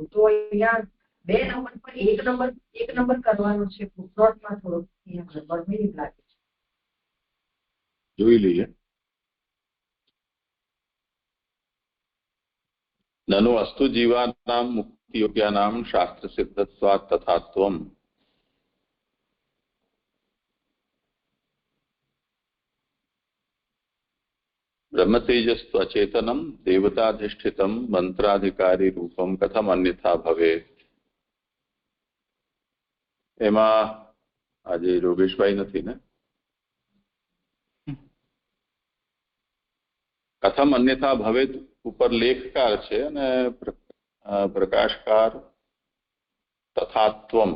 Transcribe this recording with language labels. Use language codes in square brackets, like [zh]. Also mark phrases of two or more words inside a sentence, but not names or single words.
[gu] તો અહીંયા 2 નંબર પર 1 નંબર કરવાનો છે. ફૂટનોટમાં થોડોક ગડબડ નહીં લાગે છે. જોઈ લઈએ. [sa] નનો અસ્તુ જીવાનામ योग्यानां शास्त्रसिद्धत्वात् तथात्वम् ब्रह्मतेजस्तु अचेतनम देवताधिष्ठितम मंत्राधिकारी रूपम कथम अन्यथा भवेत्। [gu] એમાં આજે યોગેશભાઈ નથી ને? [sa] કથમ અન્યથા ભવેત [gu] ઉપર લેખકાર છે અને પ્રકાશકાર તથાત્વમ.